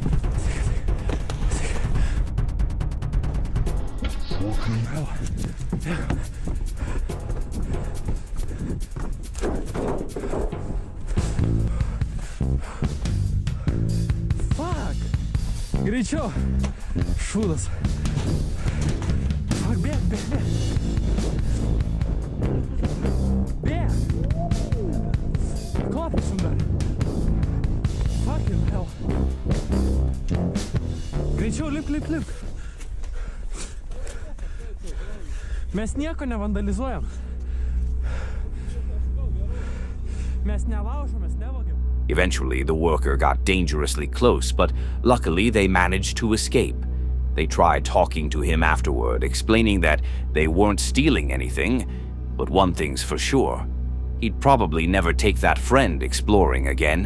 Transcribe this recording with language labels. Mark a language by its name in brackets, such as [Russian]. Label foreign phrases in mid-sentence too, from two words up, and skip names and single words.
[English] Fucking hell. Fuck! [Russian] Горячо! [Lithuanian] Šūdas! Fuck, bėg! Bėg! Kopėsim dar! [English] Fucking hell! [Lithuanian] Greičiau, lip! Mes nieko nevandalizuojam. Mes nelaužom, mes nevagiam. [English] Eventually, the worker got dangerously close, but luckily they managed to escape. They tried talking to him afterward, explaining that they weren't stealing anything, but one thing's for sure. He'd probably never take that friend exploring again.